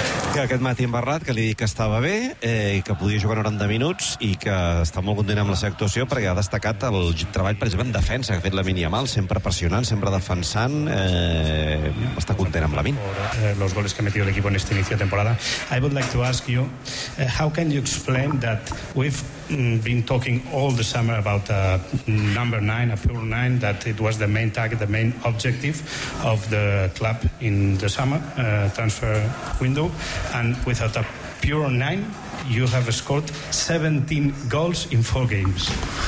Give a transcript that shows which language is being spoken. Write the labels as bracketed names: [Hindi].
[Catalan] Que aquest matí en Barrat, que li dic que estava bé, que podia jugar 90 minuts i que està molt content amb la seva actuació perquè ha destacat el treball, per exemple, en defensa, que ha fet la mínima mal, sempre pressionant, sempre defensant, està content amb la mínima. [Spanish] Los goles que ha metido el equipo en este inicio de temporada. [English] I would like to ask you, how can you explain that we've been talking all the summer about a number 9, a pure 9, that it was the main target, the main objective of the club in the summer transfer window, and without a pure 9 you have scored 17 goals in 4 games.